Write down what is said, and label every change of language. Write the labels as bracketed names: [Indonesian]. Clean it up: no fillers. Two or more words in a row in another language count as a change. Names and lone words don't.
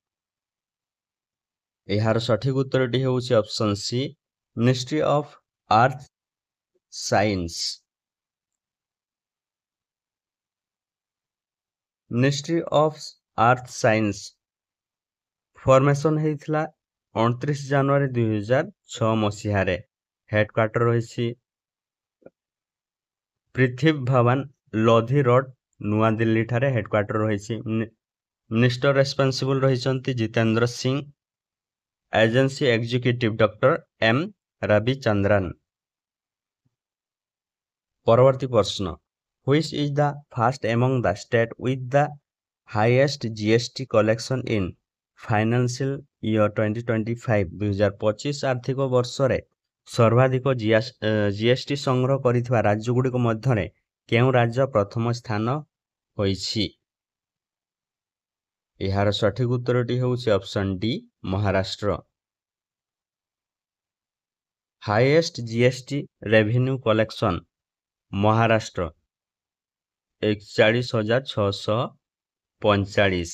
[Odia] ଏହାର ସଠିକ ଉତ୍ତରଟି ହେଉଛି [English] Option C Ministry of Earth Science Ministry of Earth Science [Odia] ଫର୍ମେସନ ହେଇଥିଲା 29 ଜାନୁଆରୀ 2006 ମସିହାରେ। ହେଡକ୍ୱାର୍ଟର ରହିଛି ପୃଥିବୀ ଭବନ ଲୋଧି ରୋଡ ନୂଆଦିଲ୍ଲୀ ଠାରେ ହେଡକ୍ୱାର୍ଟର ରହିଛି। [English] minister responsible [Odia] ରହିଛନ୍ତି ଜିତେନ୍ଦ୍ର ସିଂ। [English] agency executive [Odia] ଡକ୍ଟର ଏମ୍ ରବିଚନ୍ଦ୍ରନ୍। ପରବର୍ତ୍ତୀ ପ୍ରଶ୍ନ, [English] which is the first among the state with the highest GST collection in financial year 2025 2025 [Odia] ଆର୍ଥିକ ବର୍ଷରେ ସର୍ବାଧିକ ଜିଏସଟି ସଂଗ୍ରହ କରିଥିବା ରାଜ୍ୟଗୁଡ଼ିକ ମଧ୍ୟରେ କେଉଁ ରାଜ୍ୟ ପ୍ରଥମ ସ୍ଥାନ ହୋଇଛି? ଏହାର ସଠିକ ଉତ୍ତରଟି ହେଉଛି ଅପସନ୍ ଡି ମହାରାଷ୍ଟ୍ର। [English] highest GST revenue collection Maharashtra 41,645।